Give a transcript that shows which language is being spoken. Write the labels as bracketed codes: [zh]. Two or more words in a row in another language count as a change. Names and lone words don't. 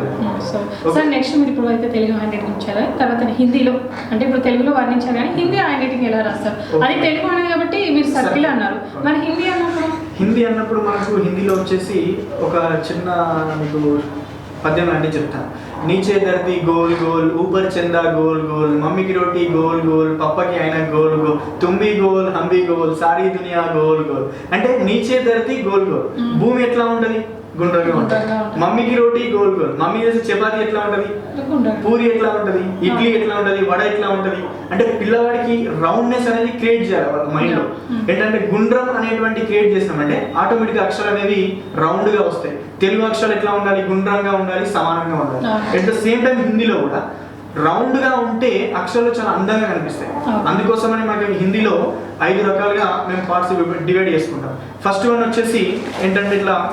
[te] సో సార్ నెక్స్ట్ మీరు ఇప్పుడు అయితే తెలుగు [en] hand writing [te] ఇచ్చారు, తర్వాత హిందీలో అంటే ఇప్పుడు తెలుగులో వర్ణించారు కానీ హిందీ [en] hand writing [te] ఎలా రాస్తారు? అది తెలుగు అనేది కాబట్టి మీరు సర్కిల్ అన్నారు, మరి హిందీ అన్నప్పుడు మనకు హిందీలో వచ్చేసి ఒక చిన్న మీకు పద్యం లాంటివి చెప్తాను. [hi] नीचे धरती गोल गोल ऊपर चंदा गोल गोल मम्मी की रोटी गोल गोल पप्पा की आईना गोल गोल तुम भी गोल हम भी गोल सारी दुनिया गोल [te] गोल అంటే [hi] नीचे धरती गोल गोल [te] భూమి ఎట్లా ఉంటది గుండ్రంగా ఉంటది [hi] मम्मी की रोटी गोल गोल [te] మమ్మీ చేసే చపాతీ ఎట్లా ఉంటది పూరి ఎట్లా ఉంటది ఇడ్లీ ఎట్లా ఉంటది వడ ఎట్లా ఉంటది అంటే పిల్లవాడికి రౌండ్నెస్ అనేది క్రియేట్ చేయాలి వాళ్ళ మైండ్ లో ఏంటంటే గుండ్రం అనేటువంటి క్రియేట్ చేసినామంటే ఆటోమేటిక్ అక్షరాలు అనేవి రౌండ్ గా వస్తాయి తెలుగు అక్షరాలు ఎట్లా ఉండాలి గుండ్రంగా ఉండాలి సమానంగా ఉండాలి [en] at the same time [te] హిందీలో కూడా రౌండ్ గా ఉంటే అక్షరాలు చాలా అందంగా కనిపిస్తాయి అందుకోసమని మనకి హిందీలో 5 రకాలుగా మేము [en] parts divide [te] చేసుకుంటాం [en] first one [te] వచ్చేసి ఏంటంటే ఇట్లా